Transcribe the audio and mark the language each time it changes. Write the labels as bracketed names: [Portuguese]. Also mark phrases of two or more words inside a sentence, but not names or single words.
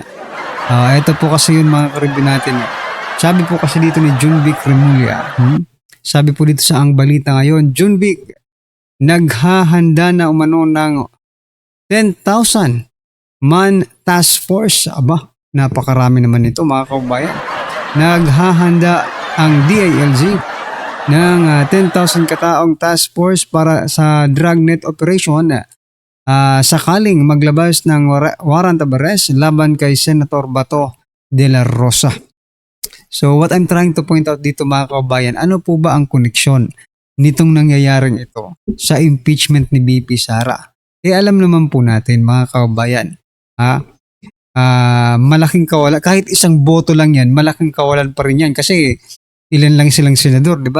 [Filipino] Ito po kasi yun mga karibin natin. Sabi po kasi dito ni Junvic Remulla, sabi po dito sa ang balita ngayon, Junvic, naghahanda na umano ng 10,000 man [English] task force. [Filipino] Aba, napakarami naman ito mga kaubayan. Naghahanda ang DILG ng 10,000 kataong [English] task force [Filipino] para sa [English] dragnet operation [Filipino] sakaling maglabas ng [English] warrant of arrest [Filipino] laban kay Senator Bato de la Rosa. [English] So what I'm trying to point out [Filipino] dito mga kabayan, ano po ba ang koneksyon nitong nangyayaring ito sa impeachment ni BP Sara? Alam naman po natin mga kabayan, malaking kawalan, kahit isang boto lang yan, malaking kawalan pa rin yan kasi ilan lang silang senador, di ba?